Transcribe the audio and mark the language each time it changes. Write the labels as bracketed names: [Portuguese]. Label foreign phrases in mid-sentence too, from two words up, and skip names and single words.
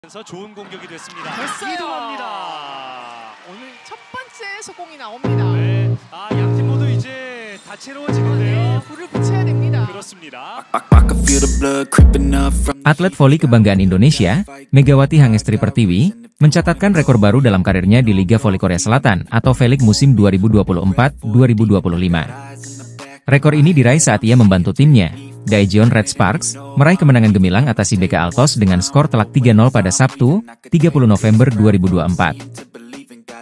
[Korean] 그래서 좋은 공격이 됐습니다. 됐어요. 이동합니다. 오늘 첫 번째 속공이 나옵니다. 네, 양팀 모두 이제 다채로워지는데요. 불을 붙여야 됩니다. 그렇습니다. [Indonesian] Atlet voli kebanggaan Indonesia, Megawati Hangestri Pertiwi, mencatatkan rekor baru dalam karirnya di Liga Voli Korea Selatan atau V-League musim 2024-2025. Rekor ini diraih saat ia membantu timnya, Daejeon Red Sparks, meraih kemenangan gemilang atas IBK Altos dengan skor telak 3-0 pada Sabtu, 30 November 2024.